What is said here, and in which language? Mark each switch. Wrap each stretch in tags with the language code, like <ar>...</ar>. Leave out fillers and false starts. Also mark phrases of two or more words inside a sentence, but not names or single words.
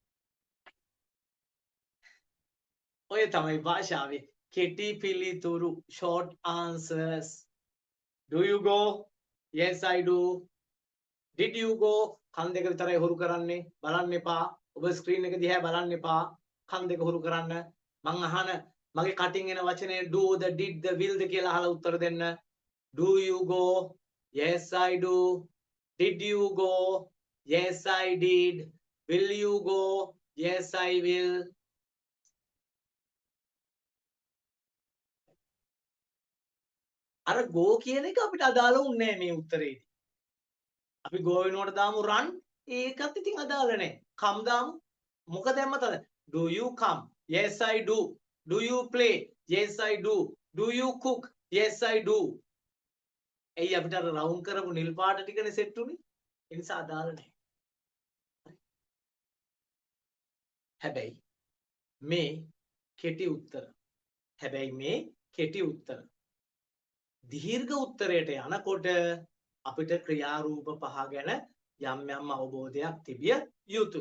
<si>ඔය තමයි භාෂාවේ කෙටි පිළිතුරු</si> <en>short answers. Do you go? Yes, I do. Did you go?</en> <si>කන් දෙක විතරයි හුරු කරන්නේ. බලන්න එපා. ඔබ ස්ක්‍රීන් එක දිහා බලන්න එපා. කන් දෙක හුරු කරන්න. මං අහන මගේ කටින් එන වචනේ</si> <en>do the did the will the</en> <si>කියලා අහලා උත්තර දෙන්න.</si> <en>Do you go? Yes, I do. Did you go? Yes, I did. Will you go? Yes, I will.</en> <si>අර go කියන එක අපිට අදාළ වුණේ නැහැ මේ උත්තරේදී. අපි go වෙනකොට දාමු run. ඒකත් ඉතින් අදාළ නැහැ. come දාමු. මොකද දැම්මතද?</si> <en>Do you come? Yes, I do. Do you play? Yes, I do. Do you cook? Yes, I do.</en> <si>එයි අපිට අර රවුන්ඩ් කරපු නිල් පාට ටිකනේ සෙට් උනේ. ඒ නිසා අදාළ නැහැ. හැබැයි මේ කෙටි උත්තර. දීර්ඝ උත්තරයට යනකොට අපිට ක්‍රියාරූප පහ ගැන යම් යම් අවබෝධයක් තිබිය යුතුයි.</si>